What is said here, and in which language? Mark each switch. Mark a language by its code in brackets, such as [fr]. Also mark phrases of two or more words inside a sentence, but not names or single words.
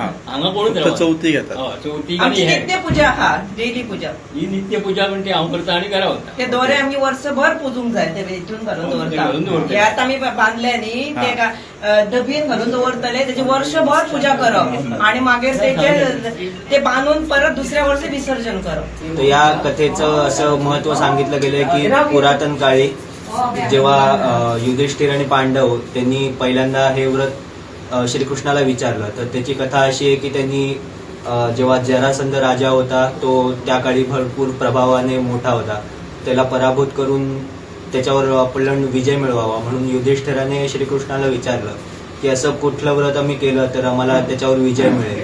[kok] हांगा कोणूच फक्त रावना. चवथीक येतात. हय, चवथीक आमची आनी हें. नित्य पूजा आहा डेली पूजा. ही नित्य पूजा पण ती हांव करता आनी घरा वता. ते दोरे आमी वर्सभर पुजूंक जाय ते हितून घालून हो, ते घालून दवरता. दवरता. हे आतां आमी बांदले न्ही ते डबीन घालून दवरतले त्याची वर्षभर पूजा करप आणि मागीर ते बांधून परत दुसऱ्या वर्षी विसर्जन करप. [mr] तर या कथेचं असं महत्व सांगितलं गेलंय की पुरातन काळी जेव्हा युधिष्ठिर आणि पांडव त्यांनी पहिल्यांदा हे व्रत श्रीकृष्णाला विचारलं तर त्याची कथा अशी आहे की त्यांनी जेव्हा जरासंध राजा होता तो त्या काळी भरपूर प्रभावाने मोठा होता त्याला पराभूत करून त्याच्यावर आपलं विजय मिळवावा म्हणून युधिष्ठिराने श्रीकृष्णाला विचारलं की असं कुठलं व्रत आम्ही केलं तर आम्हाला त्याच्यावर विजय मिळेल.